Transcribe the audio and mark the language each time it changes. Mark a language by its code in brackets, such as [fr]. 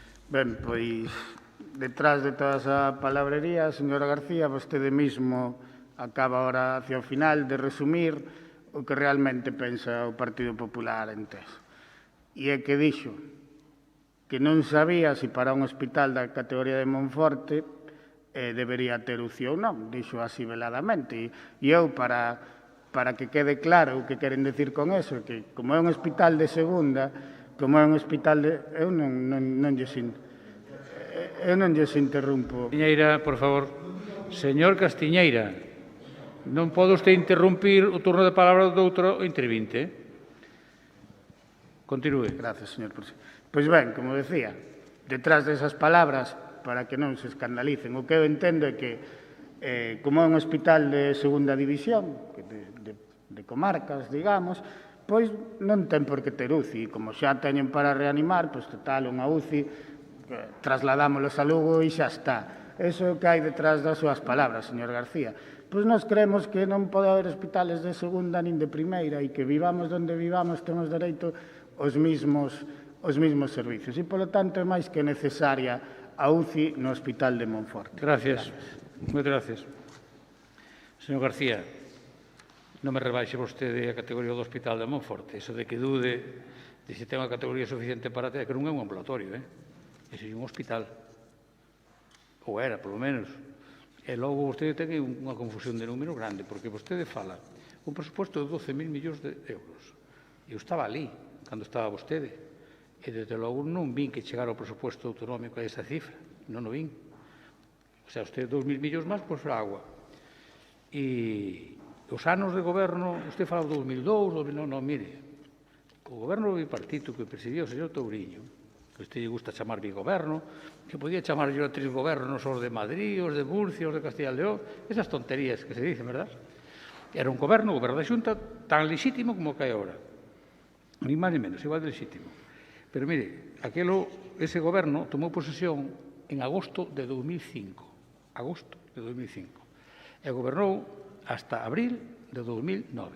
[gl] Ben, pois, detrás de toda esa palabrería, señora García, vostede mismo acaba ahora hacia o final de resumir o que realmente pensa o Partido Popular en TES. E é que dixo que non sabía se para un hospital da categoría de Monforte debería ter UCI ou non, dixo así veladamente. E eu, para que quede claro o que queren decir con eso, que como é un hospital de segunda, como é un hospital de... Eu non lles interrumpo. Castiñeira, por favor. Señor Castiñeira, non pode usted interrumpir o turno de palabra do outro intervinte. Continúe. [es] Gracias, señor presidente. [gl] Pois ben, como decía, detrás desas palabras, para que non se escandalicen, o que eu entendo é que, como é un hospital de segunda división, de comarcas, digamos, pois non ten por que ter UCI. Como xa teñen para reanimar, pois total, unha UCI, trasladámolos a Lugo e xa está. Eso é o que hai detrás das súas palabras, señor García. Pois nós creemos que non pode haber hospitales de segunda nin de primeira e que vivamos onde vivamos temos dereito aos mismos servicios. E, polo tanto, é máis que necesaria a UCI no Hospital de Monforte. Gracias. Moitas gracias. Señor García, non me rebaixe vostede a categoría do Hospital de Monforte. Eso de que dude de se ten unha categoría suficiente para ter, que non é un ambulatorio, Ese é un hospital. Ou era, polo menos. E logo vostede ten unha confusión de número grande, porque vostede fala un presuposto de 12.000 millóns de euros. Eu estaba ali, cando estaba vostede. E, desde logo, non vin que chegara o presuposto autonómico a esa cifra. Non o vin. O sea, usted 2.000 millóns máis por agua. E os anos de goberno, usted fala de 2002, non, mire, o goberno bipartito que presidiu o señor Touriño, que a usted lle gusta chamar bigoberno, que podía chamar yo a 3 gobernos, os de Madrid, os de Murcia, os de Castilla y León, [es] esas tonterías que se dicen, verdad? [gl] Era un goberno da Xunta tan lexítimo como que hai ahora. Ni máis ni menos, igual de lexítimo. Pero, mire, ese goberno tomou posesión en agosto de 2005. Agosto de 2005. E gobernou hasta abril de 2009.